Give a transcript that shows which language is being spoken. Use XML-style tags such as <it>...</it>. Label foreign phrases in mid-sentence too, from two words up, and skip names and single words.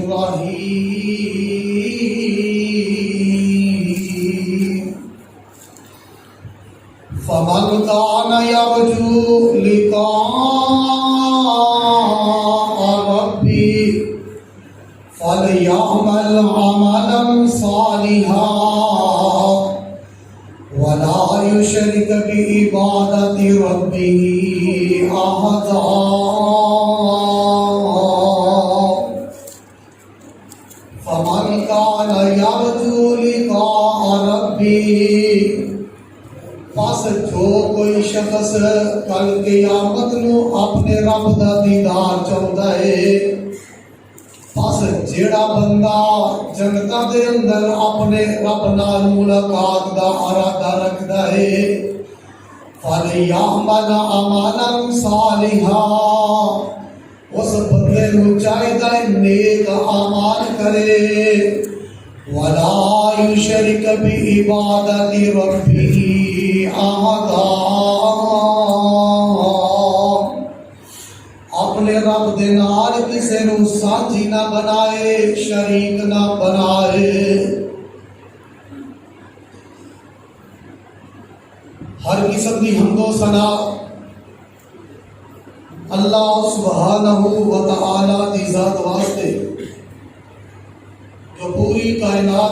<ar>الرحيم فمن كان يرجو لقاء ربه فليعمل عملا صالحا ولا يشرك بعبادة ربه أحدا فمن كان يرجو لقاء ربه</ar> <pa>بس جو کوئی شخص کل قیامت نوں اپنے رب دا دیدار چاہندا ہے بس جیہڑا بندہ جنتاں دے اندر اپنے رب نال ملاقات دا ارادہ رکھدا ہے</pa> <ar>فليعمل عملا صالحا</ar> <pa>اس بندے نوں چاہیدا ہے نیک عمل کرے</pa> <ar>ولا يشرك بعبادة ربه أحدا</ar> <pa>رب دے نال کسے نو سانجھی نہ بنائے، شریک نہ بنائے۔ ہر قسم کی حمد و ثنا اللہ سبحانہ و تعالی دی ذات واسطے جو پوری کائنات</pa>